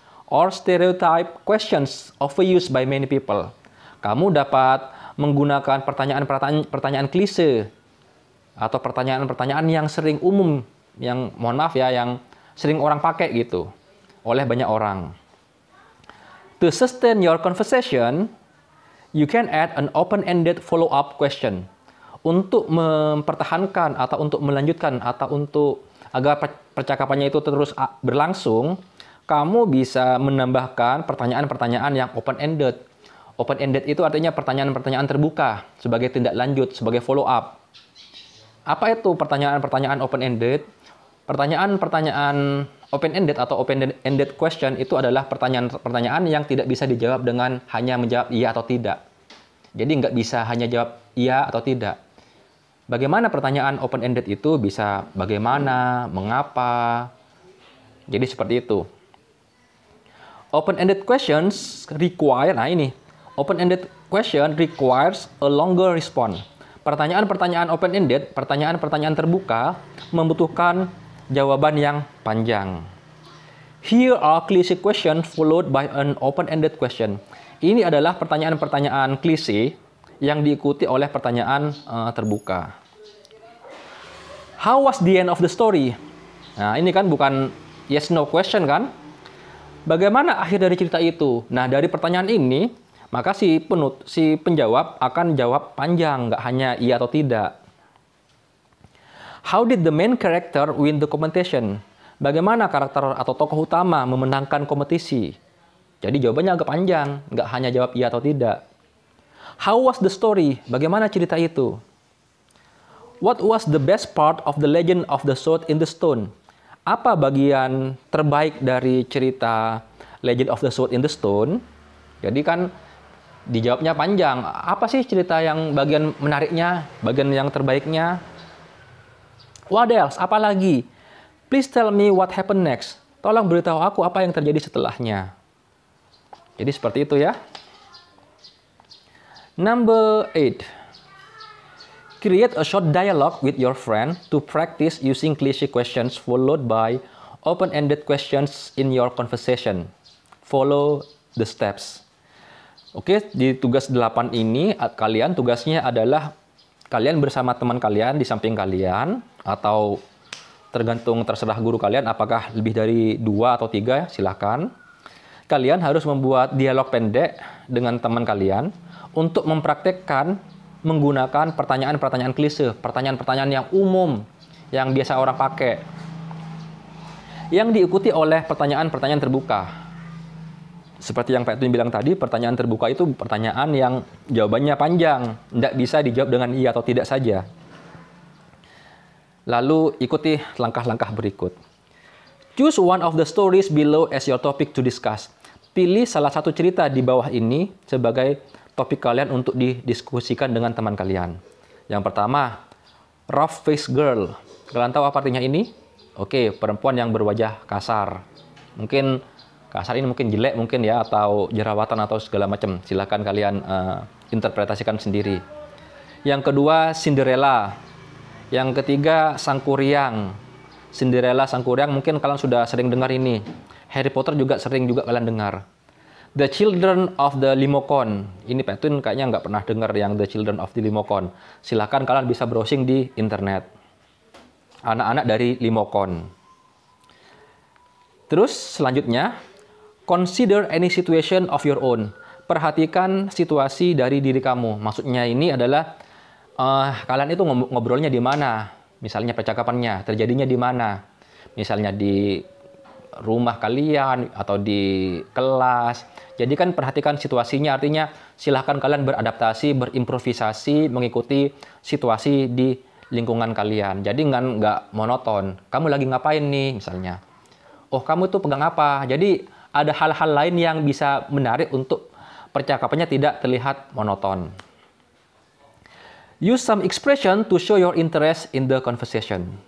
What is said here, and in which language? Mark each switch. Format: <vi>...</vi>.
<en>Or stereotype questions overused by many people.</en> <id>Kamu dapat menggunakan pertanyaan klise atau pertanyaan-pertanyaan yang sering umum, yang sering orang pakai gitu oleh banyak orang.</id> <en>To sustain your conversation, you can add an open-ended follow-up question.</en> <id>Untuk mempertahankan atau untuk melanjutkan atau untuk agar percakapannya itu terus berlangsung, kamu bisa menambahkan pertanyaan-pertanyaan yang open-ended. Open-ended itu artinya pertanyaan-pertanyaan terbuka sebagai tindak lanjut, sebagai follow-up. Apa itu pertanyaan-pertanyaan open-ended? Pertanyaan-pertanyaan open-ended atau open-ended question itu adalah pertanyaan-pertanyaan yang tidak bisa dijawab dengan hanya menjawab iya atau tidak. Jadi nggak bisa hanya jawab iya atau tidak. Bagaimana pertanyaan open-ended itu bisa bagaimana, mengapa. Jadi seperti itu.</id> <en>Open-ended questions require, open-ended question requires a longer response.</en> <id>Pertanyaan-pertanyaan open-ended, pertanyaan-pertanyaan terbuka, membutuhkan jawaban yang panjang.</id> <en>Here are klise question followed by an open-ended question.</en> <id>Ini adalah pertanyaan-pertanyaan klise yang diikuti oleh pertanyaan terbuka.</id> <en>How was the end of the story?</en> <id>Nah, ini kan bukan yes no question kan? Bagaimana akhir dari cerita itu? Nah, dari pertanyaan ini, maka si penjawab akan jawab panjang, nggak hanya iya atau tidak.</id> <en>How did the main character win the competition?</en> <id>Bagaimana karakter atau tokoh utama memenangkan kompetisi? Jadi jawabannya agak panjang, nggak hanya jawab iya atau tidak.</id> <en>How was the story?</en> <id>Bagaimana cerita itu?</id> <en>What was the best part of the legend of the sword in the stone?</en> <id>Apa bagian terbaik dari cerita Legend of the Sword in the Stone? Jadi kan dijawabnya panjang. Apa sih cerita yang bagian menariknya, bagian yang terbaiknya?</id> <en>What else?</en> <id>Apa lagi?</id> <en>Please tell me what happened next.</en> <id>Tolong beritahu aku apa yang terjadi setelahnya. Jadi seperti itu ya.</id> <en>Number 8. Create a short dialogue with your friend to practice using cliché questions followed by open-ended questions in your conversation. Follow the steps.</en> <id>Oke, di tugas 8 ini kalian tugasnya adalah kalian bersama teman kalian di samping kalian atau terserah guru kalian apakah lebih dari 2 atau 3 silakan. Kalian harus membuat dialog pendek dengan teman kalian untuk mempraktekkan menggunakan pertanyaan-pertanyaan klise, pertanyaan-pertanyaan yang umum, yang biasa orang pakai. Yang diikuti oleh pertanyaan-pertanyaan terbuka. Seperti yang Pak Edwin bilang tadi, pertanyaan terbuka itu pertanyaan yang jawabannya panjang, tidak bisa dijawab dengan iya atau tidak saja. Lalu ikuti langkah-langkah berikut.</id> <en>Choose one of the stories below as your topic to discuss.</en> <id>Pilih salah satu cerita di bawah ini sebagai topik kalian untuk didiskusikan dengan teman kalian. Yang pertama, rough face girl. Kalian tahu apa artinya ini? Oke, perempuan yang berwajah kasar. Mungkin kasar ini mungkin jelek mungkin ya, atau jerawatan atau segala macam. Silahkan kalian interpretasikan sendiri. Yang kedua, Cinderella. Yang ketiga, Sangkuriang. Cinderella, Sangkuriang mungkin kalian sudah sering dengar ini. Harry Potter juga sering kalian dengar. The Children of the Limokon. Ini Pak Tun kayaknya nggak pernah dengar yang The Children of the Limokon. Silahkan kalian bisa browsing di internet. Anak-anak dari Limokon. Terus selanjutnya,</id> <en>consider any situation of your own.</en> <id>Perhatikan situasi dari diri kamu. Maksudnya ini adalah kalian itu ngobrolnya di mana? Misalnya percakapannya, terjadinya di mana? Misalnya di rumah kalian atau di kelas. Jadi kan perhatikan situasinya, artinya silahkan kalian beradaptasi, berimprovisasi, mengikuti situasi di lingkungan kalian. Jadi nggak monoton. Kamu lagi ngapain nih misalnya? Oh, kamu tuh pegang apa? Jadi ada hal-hal lain yang bisa menarik untuk percakapannya tidak terlihat monoton.</id> <en>Use some expression to show your interest in the conversation.</en>